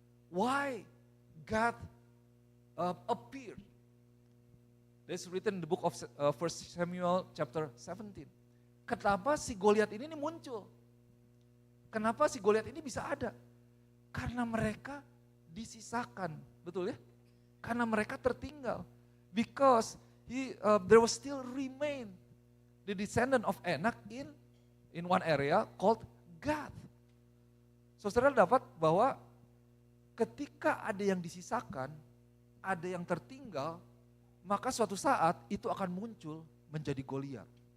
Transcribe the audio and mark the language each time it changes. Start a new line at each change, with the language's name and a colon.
English: Why Gath appeared? That's written in the book of 1 Samuel chapter 17.
Indonesian: Kenapa si Goliath ini muncul? Kenapa si Goliath ini bisa ada? Karena mereka disisakan, betul ya? Karena mereka tertinggal.
English: Because there was still remain the descendant of Anak in one area called Gath.
Indonesian: So, saudara dapat bahwa ketika ada yang disisakan, ada yang tertinggal, maka suatu saat itu akan muncul menjadi Goliat.